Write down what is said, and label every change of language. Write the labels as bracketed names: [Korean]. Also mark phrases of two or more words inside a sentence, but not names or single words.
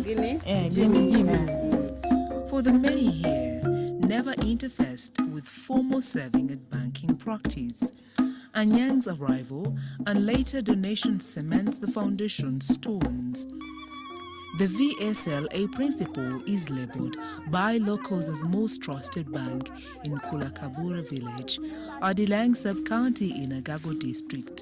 [English] For the many here, never interfaced with formal saving and banking practice. Anyang's arrival and later donation cements the foundation stones. The VSLA principle is labeled by locals as most trusted bank in Kulakabura village, Adilang sub-county in Agago district.